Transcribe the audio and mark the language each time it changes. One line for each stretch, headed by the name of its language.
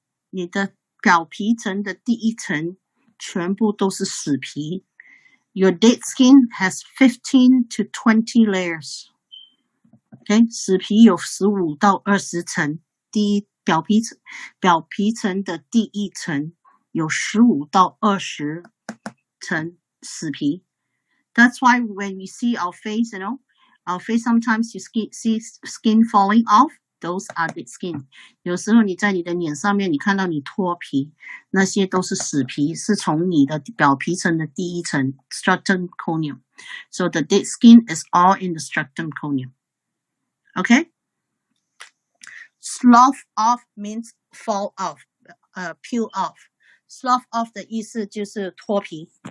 Chinese: 你的表皮层的第一层全部都是死皮。
English: Your dead skin has 15 to 20 layers.
Chinese: Okay, 死皮有15到20层。表皮层的第一层有15到20层死皮。
English: That's why when we see our face, our face sometimes you see skin falling off. Those are dead skin.
Chinese: 有时候你在你的脸上面，你看到你脱皮，那些都是死皮，是从你的表皮层的第一层 stratum corneum.
English: So the dead skin is all in the stratum corneum. Okay? Slough off means fall off, peel off.
Chinese: Slough off 的意思就是脱皮。